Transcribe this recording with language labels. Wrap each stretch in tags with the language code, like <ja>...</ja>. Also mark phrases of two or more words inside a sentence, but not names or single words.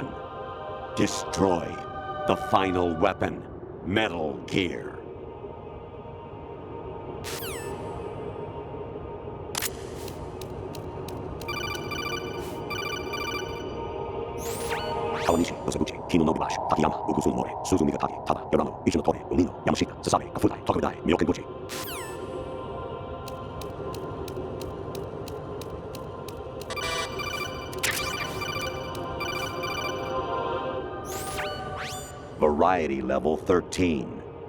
<en>Destroy the final weapon, Metal Gear. Kawanishi, Osabuchi, Kino Nobunashi, Takayama, Ugusun More, Suzumi Gataki, Tada, Yorano, Ichino Tore, Umino, Yamashita, Sasabe, Kafutai, Tokudai, Miyokenbuchi. Variety level 13.</en>